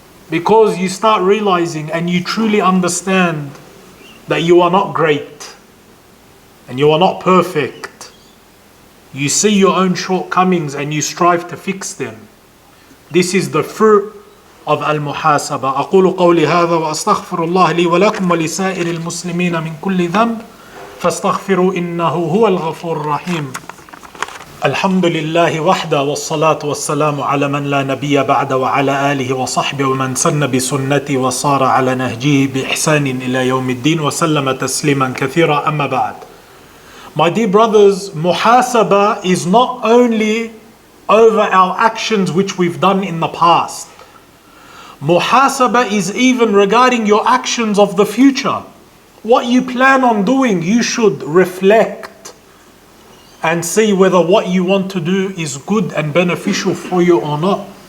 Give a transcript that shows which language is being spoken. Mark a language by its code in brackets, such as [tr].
[en] Because you start realizing and you truly understand that you are not great. And you are not perfect. You see your own shortcomings and you strive to fix them. This is the fruit of al-muhasabah. [ar] أقول قولي هذا وأستغفر الله لي ولكم ولسائر المسلمين من كل ذنب فاستغفروا إنه هو الغفور الرحيم. الحمد لله وحده والصلاة والسلام على من لا نبي بعد وعلى آله وصحبه ومن سن بسنته وصار على نهجه بإحسان إلى يوم الدين وسلم تسليما كثيرا أما بعد. [en] My dear brothers, muhasabah is not only over our actions which we've done in the past. Muhasabah is even regarding your actions of the future. What you plan on doing, you should reflect and see whether what you want to do is good and beneficial for you or not.